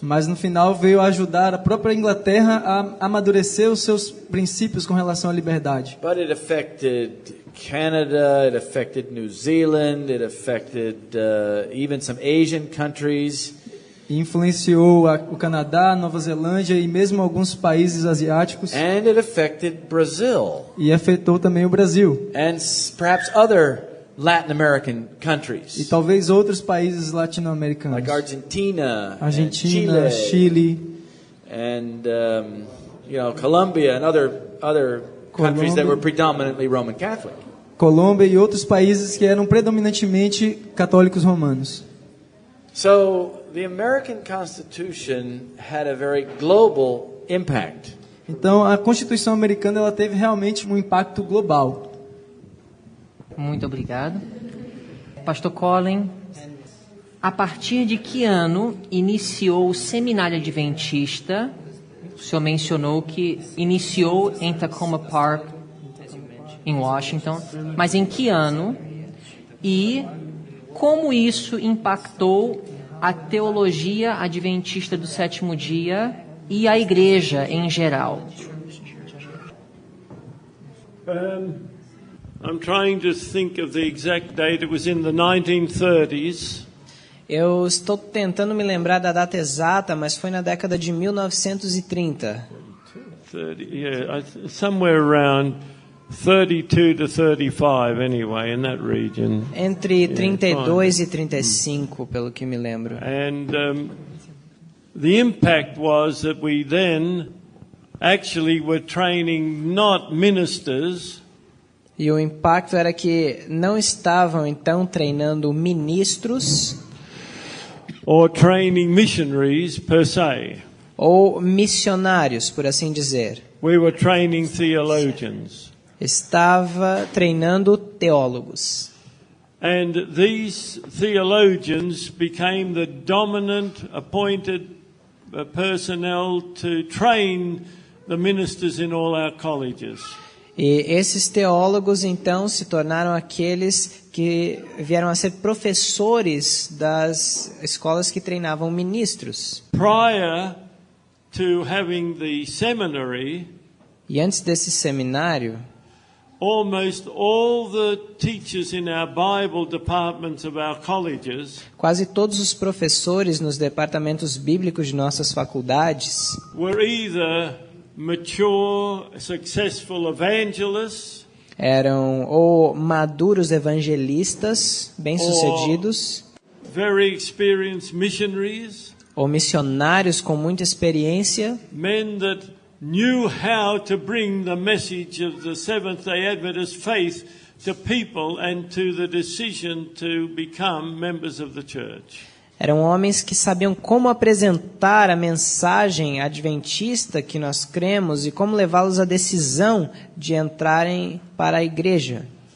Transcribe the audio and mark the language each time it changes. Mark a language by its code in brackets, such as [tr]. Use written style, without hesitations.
[pt] Mas no final veio ajudar a própria Inglaterra a amadurecer os seus princípios com relação à liberdade. [en] But it affected Canada, it affected New Zealand, it affected even some Asian countries. [pt] E influenciou o Canadá, Nova Zelândia e mesmo alguns países asiáticos. [en] And it affected Brazil. [pt] E afetou também o Brasil. [en] And perhaps other Latin American countries. [pt] E talvez outros países latino-americanos. [en] Like Argentina, [pt] Argentina, Chile, [en] and Colombia and other countries that were predominantly Roman Catholic. [pt] Colômbia e outros países que eram predominantemente católicos romanos. [en] So the American Constitution had a very global impact. [pt] Então a Constituição americana ela teve realmente um impacto global. Muito obrigado. Pastor Colin, a partir de que ano iniciou o seminário adventista? O senhor mencionou que iniciou em Tacoma Park, em Washington, mas em que ano? E como isso impactou a teologia adventista do sétimo dia e a igreja em geral? [en] I'm trying to think of the exact date. It was in the 1930s. [pt] Eu estou tentando me lembrar da data exata, mas foi na década de 1930. [en] 30, yeah, somewhere around 32 to 35 anyway, in that region. [pt] Entre 32 e 35, pelo que me lembro. [en] And the impact was that we then actually were training not ministers. [pt] E o impacto era que não estavam então treinando ministros [en] or training missionaries per se. [pt] Ou missionários, por assim dizer. [en] We were training theologians. [pt] Estava treinando teólogos. [en] And these theologians became the dominant appointed personnel to train the ministers in all our colleges. [pt] E esses teólogos então se tornaram aqueles que vieram a ser professores das escolas que treinavam ministros. [en] Prior to having the seminary, [pt] e antes desse seminário, [en] almost all the teachers in our Bible departments of our colleges [pt] quase todos os professores nos departamentos bíblicos de nossas faculdades [en] were either mature, successful evangelists, [pt] eram ou maduros evangelistas, bem-sucedidos, [en] very experienced missionaries, [pt] ou missionários com muita experiência, [en] men that knew how to bring the message of the Seventh-day Adventist faith to people and to the decision to become members of the church. [pt] eram homens que sabiam como apresentar a mensagem adventista que nós cremos e como levá-los à decisão de entrarem para a igreja.